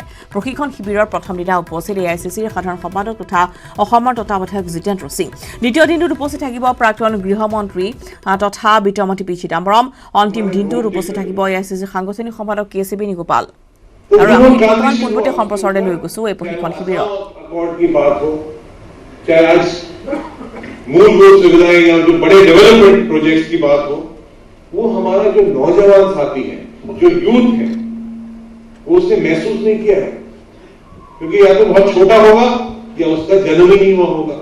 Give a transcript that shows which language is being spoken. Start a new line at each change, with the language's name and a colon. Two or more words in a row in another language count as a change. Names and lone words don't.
Assamese: প্ৰশিক্ষণ শিবিৰৰ প্ৰথম দিনা উপস্থিত AICCৰ সাধাৰণ সম্পাদক তথা অসমৰ তত্ত্বাৱধায়ক জিতেন্দ্ৰ সিং। দ্বিতীয় দিনটোত উপস্থিত থাকিব প্ৰাক্তন গৃহমন্ত্ৰী তথা বিত্তমন্ত্ৰী পি চিদাম্বৰম। অন্তিম দিনটোত উপস্থিত থাকিব AICCৰ সাংগঠনিক সম্পাদক KC বেণুগোপাল। और আমি বর্তমান পূর্বতে সম্প্রসারণে লৈ গৈছো এই প্রশিক্ষণ শিবির
Hindi: चाहे आज मूलभूत सुविधाएं या जो बड़े डेवलपमेंट प्रोजेक्ट्स की बात हो, वो हमारा जो नौजवान साथी है, जो यूथ है, वो उसने महसूस नहीं किया है, क्योंकि या तो बहुत छोटा होगा या उसका जन्म ही नहीं हुआ होगा।